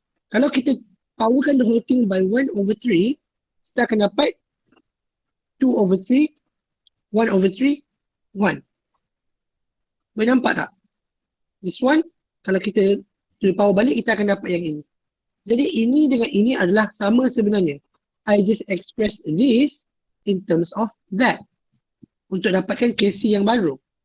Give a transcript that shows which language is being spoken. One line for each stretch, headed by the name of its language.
Malay: Kalau kita powerkan
English: the whole thing by 1/3,
Malay: kita akan dapat 2/3, 1/3, 1. Boleh nampak tak?
English: This one,
Malay: kalau kita
English: to the power
Malay: balik, kita akan dapat yang ini. Jadi ini dengan ini adalah sama sebenarnya.
English: I just express this in terms of that.
Malay: Untuk dapatkan Kc yang baru.